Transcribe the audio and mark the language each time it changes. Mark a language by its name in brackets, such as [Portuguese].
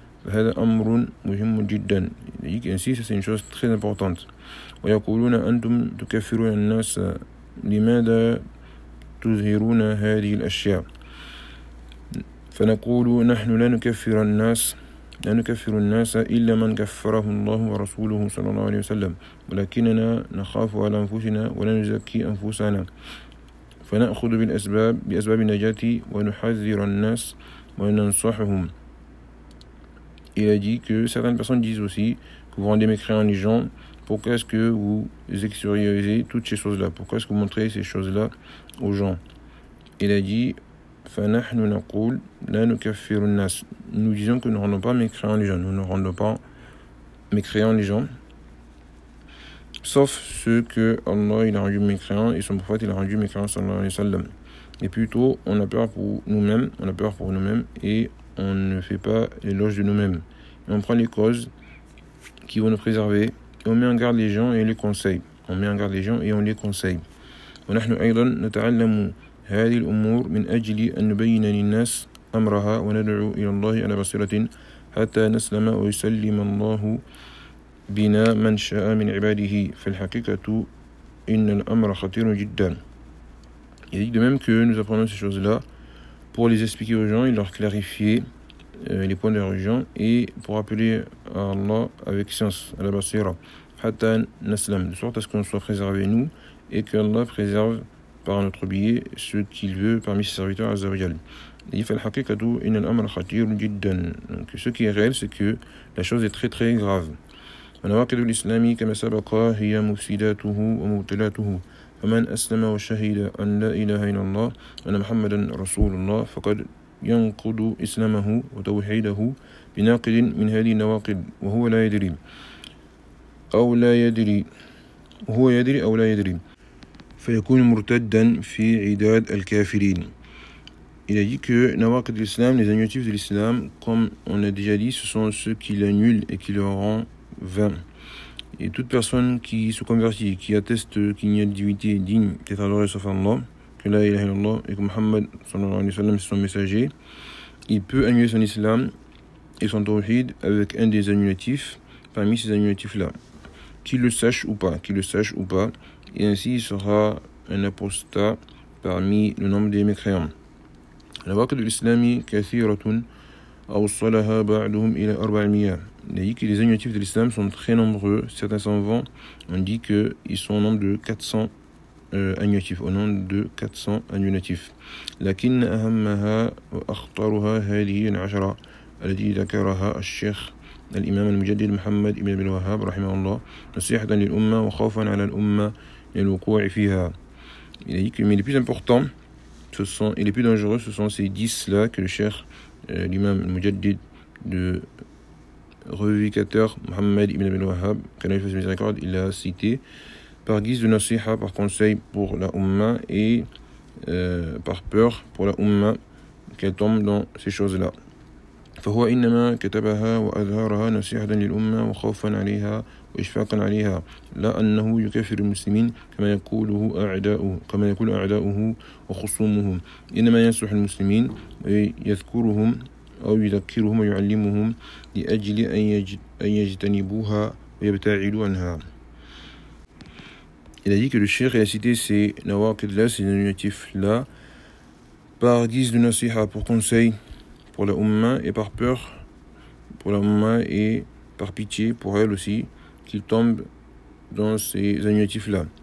[Arabic] هذا أمر مهم جدا [French] يجيك أن سيسا سين شوز تخيل بورتانت [Arabic] ويقولون أنتم تكفرون الناس لماذا تظهرون هذه الأشياء فنقول نحن لا نكفر الناس لا نكفر الناس إلا من كفره الله ورسوله صلى الله عليه وسلم ولكننا نخاف على أنفسنا ولا نزكي أنفسنا فنأخذ بالأسباب بأسباب النجاة ونحذر الناس وننصحهم. [French] Il a dit que certaines personnes disent aussi que vous rendez mécréants les gens. Pourquoi est-ce que vous extériorisez toutes ces choses-là? Pourquoi est-ce que vous montrez ces choses-là aux gens? Il a dit, [Arabic] فَنَحْنُ نَقُولُ لَا نُكَفِّرُ النَّاسِ. [French] Nous disons que nous ne rendons pas mécréants les gens. Nous ne rendons pas mécréants les gens. Sauf ceux que Allah il a rendu mécréants et son prophète il a rendu mécréants sallallahu alayhi wa sallam. Et plutôt, on a peur pour nous-mêmes, on a peur pour nous-mêmes et on ne fait pas l'éloge de nous-mêmes. Et on prend les causes qui vont nous préserver et on met en garde les gens et les conseille. On met en garde les gens et on les conseille. [Arabic] ونحن أيضا نتعلم هذه الأمور من أجل أن نبين للناس أمرها وندعو إلى الله على بصيرة حتى نسلم ويسلم الله بنا من شاء من عباده. في الحقيقة إن الأمر خطير جدا. [French] Il dit de même que nous apprenons ces choses-là pour les expliquer aux gens et leur clarifier les points de la religion et pour appeler à Allah avec science, à la basira, [Arabic] hatta naslam, [French] de sorte à ce qu'on soit préservé nous et qu'Allah préserve par notre biais ce qu'il veut parmi ses serviteurs azawiyal. Il dit, [Arabic] فَالْحَقِيقَةُ إِنَ الْأَمْرَ خَطِيرٌ جِدًا. [French] Donc, ce qui est réel, c'est que la chose est très très grave. [Arabic] وَنَوَاقِدُ الْإِسْلَامِ كَمَا سَبَقَ هِيَ مُفْسِدَاتُهُ وَمُبْطِلَاتُهُ فمن أسلم وشهد أن لا إله إلا الله أن محمدا رسول الله فقد ينقض إسلامه وتوحيده بناقد من هذه النواقض وهو لا يدري أو لا يدري وهو يدري أو لا يدري فيكون مرتدا في عداد الكافرين. [French] Il a dit que [Arabic] نواقض الإسلام, [French] les objectifs de l'islam, comme on a déjà dit, ce sont ceux qui l'annulent et qui le rend vain. Et toute personne qui se convertit, qui atteste qu'il n'y a de divinité digne d'être adoré sauf Allah, que [Arabic] la ilaha illallah [French] et que Muhammad sallallahu alayhi wa sallam est son messager, il peut annuler son islam et son tawhid avec un des annulatifs parmi ces annulatifs-là, qu'il le sache ou pas, qu'il le sache ou pas, et ainsi il sera un apostat parmi le nombre des mécréants. [Arabic] La waqid al-islami kathiratun awsalaha ba'duhum ila 400. [French] Il a dit que les annulatifs de l'islam sont très nombreux. Certains savants ont dit qu'ils sont au nombre de 400 annulatifs. Au nombre de 400 annulatifs. [Arabic] لكن أهمها وأخطرها هذه العشرة التي ذكرها الشيخ الإمام المجدد محمد ابن عبد الوهاب رحمه الله نصيحة للأمة وخوفا على الأمة للوقوع فيها. [French] Il a dit que les plus importants ce sont, et les plus dangereux, ce sont ces 10-là que le cheikh, l'imam Mujaddid, le revivicateur Mohammed ibn Abdel Wahhab, qu'Allah lui fasse miséricorde, il a cité par guise de nasiha, par conseil pour la Ummah, et par peur pour la Ummah qu'elle tombe dans ces choses-là. [Arabic] فهو إنما كتبها وأظهرها نصيحة للأمة وخوفا عليها وإشفاقا عليها لا أنه يكفر المسلمين كما يقول أعداؤه وخصومه إنما ينصح المسلمين ويذكرهم أو يذكرهم ويعلمهم لأجل أن يجتنبوها ويبتعدوا عنها. [French] Il a dit que le cheikh a cité ces nawaqid là, ces nominatifs là, par guise de nasiha, pour conseil pour la Umma, et par peur pour la Umma, et par pitié pour elle aussi, qu'il tombe dans ces annuatifs-là.